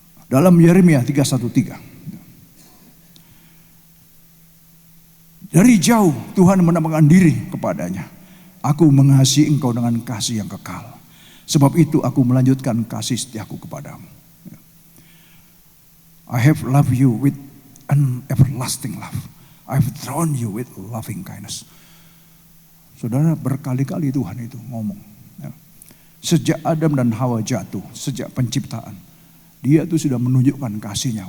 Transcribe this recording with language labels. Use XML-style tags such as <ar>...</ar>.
<id>Dalam Yeremia 3:1-3. Dari jauh Tuhan menampakkan diri kepadanya. Aku mengasihi engkau dengan kasih yang kekal. Sebab itu aku melanjutkan kasih setiaku kepadamu.</id> <en>I have loved you with an everlasting love. I have drawn you with loving kindness.</en> <id>Saudara, berkali-kali Tuhan itu ngomong. Ya. Sejak Adam dan Hawa jatuh, sejak penciptaan, Dia itu sudah menunjukkan kasihnya.</id>